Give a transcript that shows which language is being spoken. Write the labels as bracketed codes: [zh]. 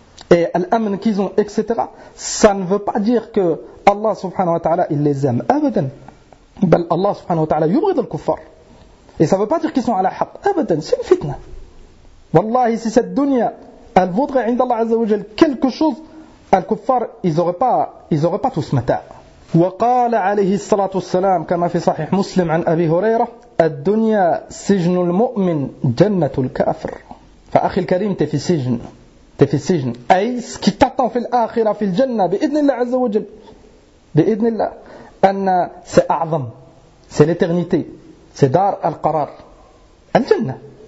[fr] et l'âme qu'ils ont etc ça ne veut pas dire que Allah subhanahu wa ta'ala il les aime [ar] أبدا بل [fr] Allah subhanahu wa ta'ala [ar] يبغض الكفار [fr] et ça veut pas dire qu'ils sont à la حق أبدا c'est une fitna والله si cette dunya elle vaudrait, [ar] عند الله عز وجل, [fr] quelque chose, al-kuffar, ils n'auraient pas tout ce matin. [ar] وقال عليه الصلاة والسلام, كما في صحيح مسلم عن أبي هريرة, الدنيا سجن المؤمن جنة الكافر. فأخي الكريم, [fr] t'es [ar] fi sijn. أي, [fr] ce qui t'attend [ar] في الآخرة, في الجنة, بإذن الله عز وجل, بإذن الله, أن c'est أعظم, [fr] c'est l'éternité, [ar] c'est دار القرار, الجنة.